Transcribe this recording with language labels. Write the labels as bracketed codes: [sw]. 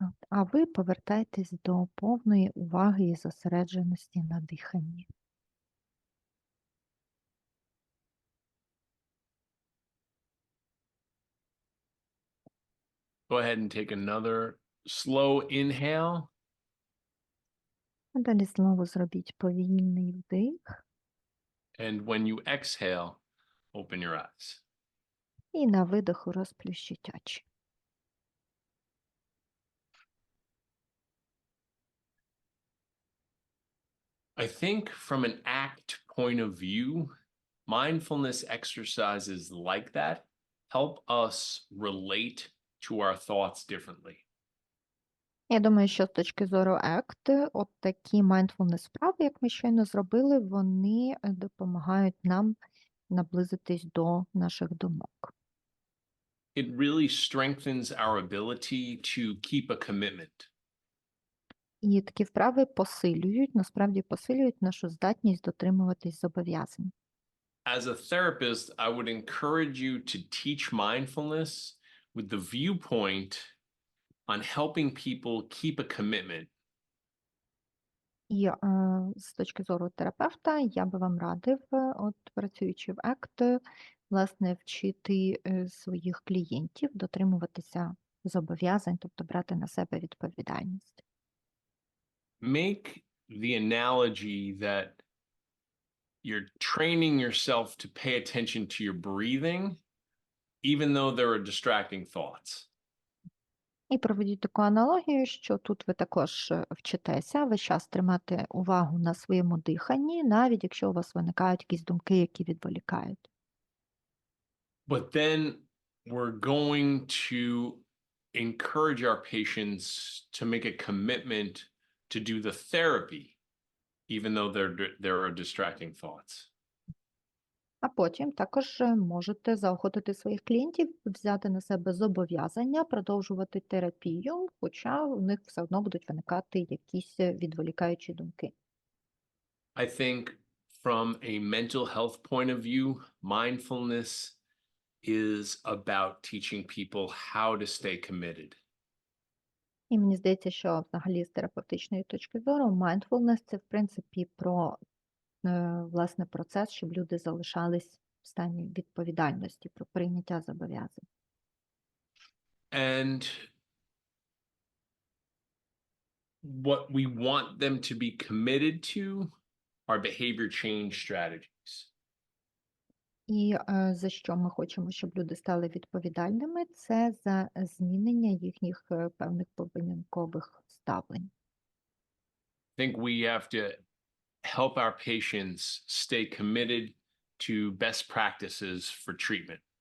[uk] А ви повертайтесь до повної уваги і зосередженості на диханні. [en] Go ahead and take another slow inhale. [uk] А далі знову зробіть повільний вдих. [en] And when you exhale, open your eyes. [uk] І на видоху розплющіть очі. [en] I think from an ACT point of view, mindfulness exercises like that help us relate to our thoughts differently. [uk] Я думаю, що з точки зору ACT, от такі mindfulness справи, як ми щойно зробили, вони допомагають нам наблизитись до наших думок. [en] It really strengthens our ability to keep a commitment. [uk] І такі вправи посилюють, насправді посилюють нашу здатність дотримуватись зобов'язань. [en] As a therapist, I would encourage you to teach mindfulness with the viewpoint on helping people keep a commitment. [uk] І з точки зору терапевта я би вам радив, от працюючи в ACT, власне, вчити своїх клієнтів дотримуватися зобов'язань, тобто брати на себе відповідальність. [en] Make the analogy that you're training yourself to pay attention to your breathing, even though there are distracting thoughts. [uk] І проведіть таку аналогію, що тут ви також вчитеся весь час тримати увагу на своєму диханні, навіть якщо у вас виникають якісь думки, які відволікають. [en] But then we're going to encourage our patients to make a commitment to do the therapy, even though there are distracting thoughts. [uk] А потім також можете заохотити своїх клієнтів взяти на себе зобов'язання, продовжувати терапію, хоча у них все одно будуть виникати якісь відволікаючі думки. [en] I think from a mental health point of view, mindfulness is about teaching people how to stay committed. [uk] І мені здається, що взагалі з терапевтичної точки зору mindfulness – це в принципі про власне процес, щоб люди залишались в стані відповідальності, про прийняття зобов'язань. [en] And what we want them to be committed to are behavior change strategies. [uk] І за що ми хочемо, щоб люди стали відповідальними, це за змінення їхніх певних поведінкових ставлень. [en] I think we have to help our patients stay committed to best practices for treatment.